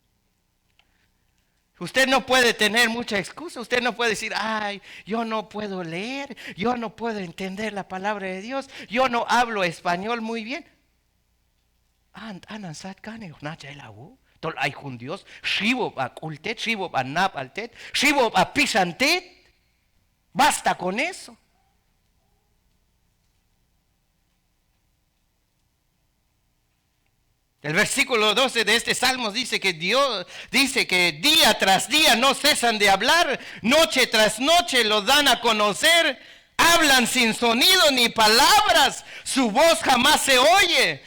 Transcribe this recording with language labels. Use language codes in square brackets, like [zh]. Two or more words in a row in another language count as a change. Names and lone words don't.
[es] Usted no puede tener mucha excusa. Usted no puede decir, yo no puedo leer, yo no puedo entender la palabra de Dios, yo no hablo español muy bien. Tol hay un Dios, shivo a kultet, shivo a napaltet, shivo a pisantet. Basta con eso. El versículo 12 de este salmo dice que Dios dice que día tras día no cesan de hablar, noche tras noche lo dan a conocer, hablan sin sonido ni palabras, su voz jamás se oye.